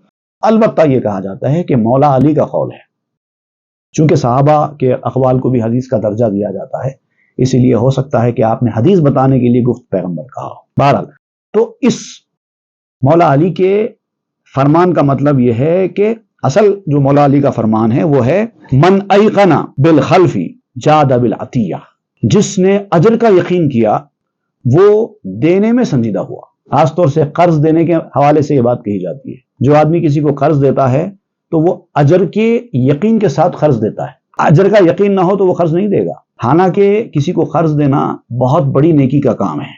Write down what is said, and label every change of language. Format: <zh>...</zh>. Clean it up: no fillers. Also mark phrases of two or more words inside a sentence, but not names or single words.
<ur>البتہ یہ کہا جاتا ہے کہ مولا علی کا قول ہے، چونکہ صحابہ کے اقوال کو بھی حدیث کا درجہ دیا جاتا ہے، اسی لیے ہو سکتا ہے کہ آپ نے حدیث بتانے کے لیے</ur> <fa>گفت پیغمبر</fa> <ur>کہا ہو۔ بہرحال تو اس مولا علی کے فرمان کا مطلب یہ ہے کہ اصل جو مولا علی کا فرمان ہے وہ ہے</ur> <ar>من ایقن بالخلف جاد بالعطیہ،</ar> <ur>جس نے اجر کا یقین کیا وہ دینے میں سنجیدہ ہوا۔ خاص طور سے قرض دینے کے حوالے سے یہ بات کہی جاتی ہے، جو آدمی کسی کو قرض دیتا ہے تو وہ اجر کے یقین کے ساتھ قرض دیتا ہے، اجر کا یقین نہ ہو تو وہ قرض نہیں دے گا۔ حالانکہ کسی کو قرض دینا بہت بڑی نیکی کا کام ہے۔</ur>